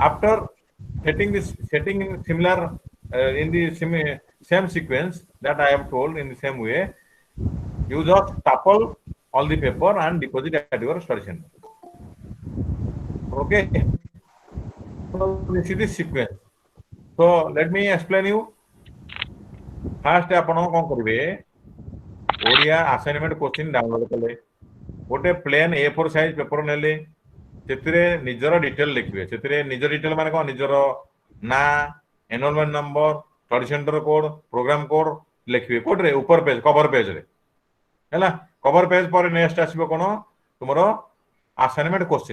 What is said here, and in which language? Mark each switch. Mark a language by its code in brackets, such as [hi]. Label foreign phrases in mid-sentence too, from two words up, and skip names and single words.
[en] after setting in similar in the same sequence that I have told in the same way, you just staple all the paper and deposit at your study center. Okay, so this is the sequence. So let me explain you. First [or] ଆପଣ କଣ କରିବେ, ଓଡ଼ିଆ [en] assignment question download [or] କଲେ, ଗୋଟେ [en] plain A4 size paper [or] ନେଲେ, ସେଥିରେ ନିଜର ଡିଟେଲ ଲେଖିବେ। ସେଥିରେ ନିଜ ଡିଟେଲ ମାନେ କଣ, ନିଜର ନାଁ, [en] enrollment number, study center code, program code [or] ଲେଖିବେ। କୋଉଥିରେ, ଉପର ପେଜ, [en] cover pageରେ [or] ହେଲା। [en] cover page [or] ପରେ ନେକ୍ସଟ ଆସିବ କଣ, ତୁମର [en] assignment question.